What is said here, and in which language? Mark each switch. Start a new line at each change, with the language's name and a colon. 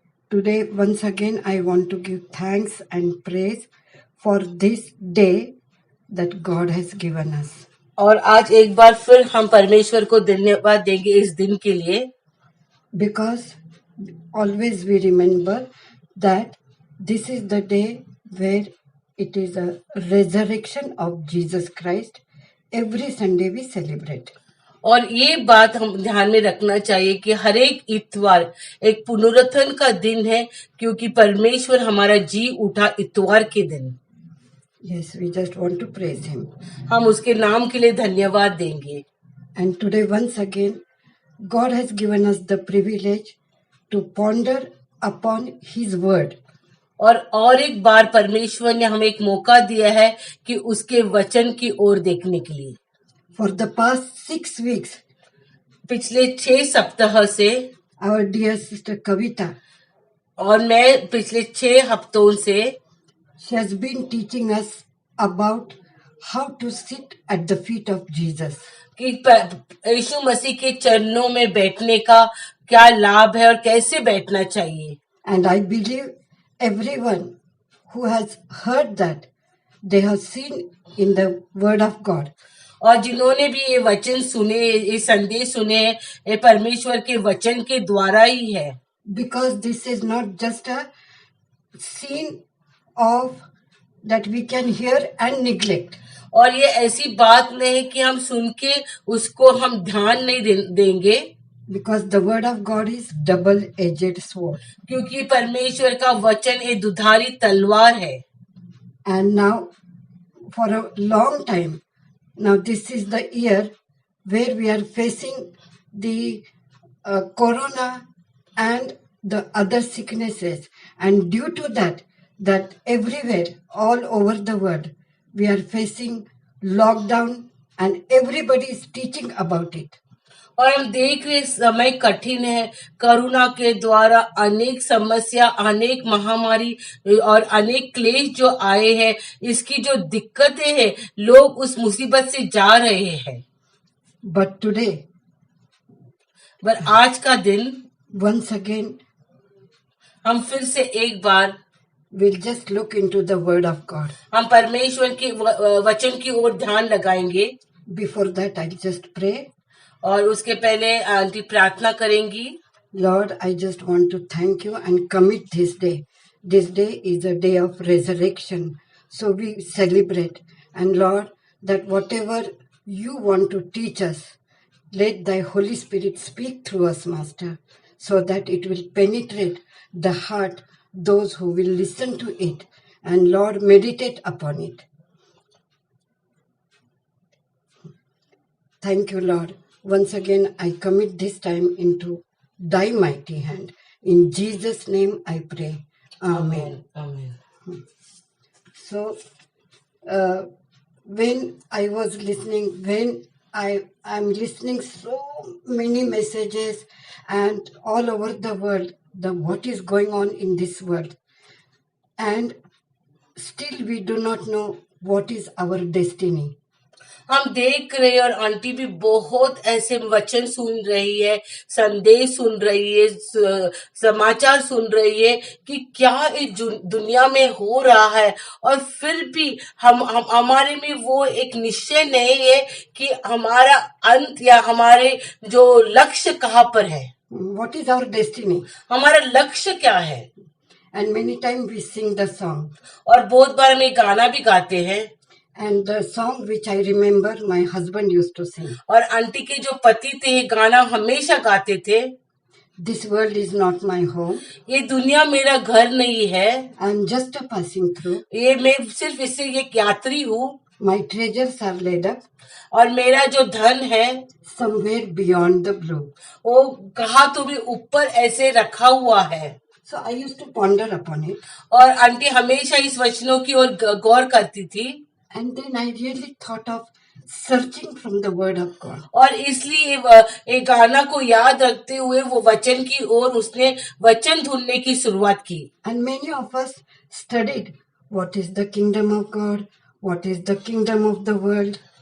English: Today, once again, I want to give thanks and praise for this day that God has given us.
Hindi: और आज एक बार फिर हम परमेश्वर को धन्यवाद देंगे इस दिन के लिए,
English: Because always we remember that this is the day where it is a resurrection of Jesus Christ. Every Sunday we celebrate.
Hindi: और ये बात हम ध्यान में रखना चाहिए कि हर एक इतवार एक पुनरुत्थान का दिन है, क्योंकि परमेश्वर हमारा जी उठा इतवार के दिन.
English: Yes, we just want to praise Him.
Hindi: हम उसके नाम के लिए धन्यवाद देंगे.
English: And today, once again, God has given us the privilege to ponder upon His word.
Hindi: और एक बार परमेश्वर ने हमें एक मौका दिया है कि उसके वचन की ओर देखने के लिए.
English: For the past 6 weeks,
Hindi: पिछले 6 सप्ताह से
English: our dear sister Kavita,
Hindi: और मैं पिछले 6 हफ्तों से
English: she has been teaching us about how to sit at the feet of Jesus.
Hindi: कि यीशु मसीह के चरणों में बैठने का क्या लाभ है और कैसे बैठना चाहिए.
English: And I believe everyone who has heard that, they have seen in the word of God.
Hindi: और जिन्होंने भी ये वचन सुने, ये संदेश सुने, ये परमेश्वर के वचन के द्वारा ही है.
English: Because this is not just a scene of that we can hear and neglect.
Hindi: और ये ऐसी बात नहीं है कि हम सुन के उसको हम ध्यान नहीं देंगे.
English: Because the word of God is double-edged sword.
Hindi: क्योंकि परमेश्वर का वचन एक दुधारी तलवार है.
English: And now, for a long time, now this is the year where we are facing the corona and the other sicknesses. And due to that everywhere, all over the world, we are facing lockdown and everybody is teaching about it.
Hindi: और हम देख रहे समय कठिन है. Corona के द्वारा अनेक समस्या, अनेक महामारी और अनेक क्लेश जो आए हैं, इसकी जो दिक्कतें हैं, लोग उस मुसीबत से जा रहे हैं.
English: But today,
Hindi: पर आज का दिन
English: once again,
Hindi: हम फिर से एक बार
English: we'll just look into the word of God.
Hindi: हम परमेश्वर के वचन की ओर ध्यान लगाएंगे.
English: Before that, I'll just pray.
Hindi: और उसके पहले आंटी प्रार्थना करेंगी.
English: Lord, I just want to thank you and commit this day. This day is a day of resurrection. So we celebrate. And Lord, that whatever you want to teach us, let thy Holy Spirit speak through us, Master, so that it will penetrate the heart, those who will listen to it. And Lord, meditate upon it. Thank you, Lord. Once again, I commit this time into thy mighty hand. In Jesus' name I pray. Amen. Amen. So, when I was listening, when I'm listening so many messages and all over the world, what is going on in this world. And still we do not know what is our destiny.
Hindi: हम देख रहे हैं और aunty भी बहुत ऐसे वचन सुन रही है, संदेश सुन रही है, समाचार सुन रही है कि क्या इस दुनिया में हो रहा है. और फिर भी हम हमारे में वो एक निश्चय नहीं है कि हमारा अंत या हमारे जो लक्ष्य कहाँ पर है.
English: What is our destiny?
Hindi: हमारा लक्ष्य क्या है.
English: And many times we sing the song.
Hindi: और बहुत बार हम ये गाना भी गाते हैं.
English: And the song which I remember, my husband used to sing.
Hindi: और आंटी के जो पति थे, ये गाना हमेशा गाते थे.
English: This world is not my home.
Hindi: ये दुनिया मेरा घर नहीं है.
English: I am just a passing through.
Hindi: ये मैं सिर्फ इससे एक यात्री हूँ.
English: My treasures are laid up.
Hindi: और मेरा जो धन है
English: somewhere beyond the blue.
Hindi: वो कहाँ तो भी ऊपर ऐसे रखा हुआ है.
English: So I used to ponder upon it.
Hindi: और आंटी हमेशा इस वचनों की ओर गौर करती थी.
English: And then I really thought of searching from the word of God.
Hindi: और इसलिए एक गाना को याद रखते हुए वो वचन की ओर उसने वचन ढूंढने की शुरुआत की.
English: And many of us studied what is the kingdom of God, what is the kingdom of the world.